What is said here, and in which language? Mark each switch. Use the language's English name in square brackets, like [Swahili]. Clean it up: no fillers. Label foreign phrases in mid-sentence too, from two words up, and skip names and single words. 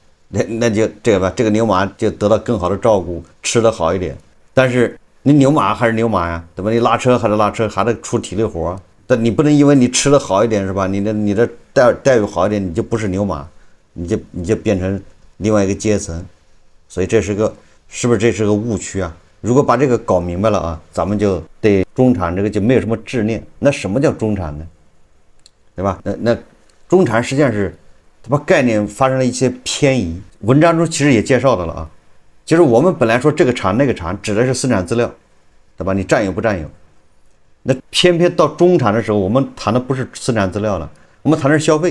[Chinese] 那就這個吧，這個牛馬就得到更好的照顧，吃得好一點。但是你牛馬還是牛馬呀，對吧？你拉車還是拉車，還得出體力活但你不能因為你吃的好一點是吧？你的待遇好一點，你就不是牛馬，你就變成另外一個階層。所以是不是這是個誤區啊？如果把這個搞明白了啊，咱們就對中產這個就沒有什麼執念。那什麼叫中產呢？對吧？那中產實際上是它把概念發生了一些偏移。文章中其實也介紹到了啊，就是我們本来說這個產那個產指的是生產資料，對吧？你占有不占有？那偏偏到中產的時候，我们談的不是生產資料了，我們談的是消費。